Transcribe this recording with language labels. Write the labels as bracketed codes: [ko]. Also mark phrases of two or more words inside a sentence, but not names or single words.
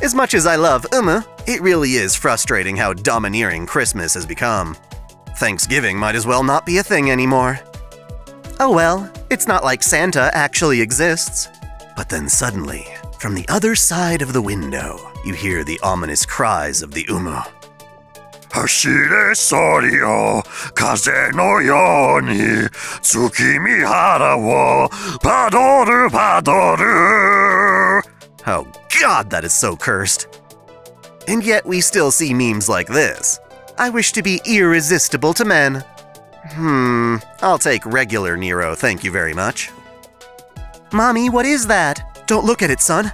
[en] As much as I love it really is frustrating how domineering Christmas has become. Thanksgiving might as well not be a thing anymore. Oh well, it's not like Santa actually exists. But then suddenly, from the other side of the window, you hear the ominous cries of the Umu. [ja] 走れソリよ 風のように 月見原を パドル パドル. [en] Oh god, that is so cursed. And yet we still see memes like this. I wish to be irresistible to men. I'll take regular Nero, thank you very much. Mommy, what is that? Don't look at it, son.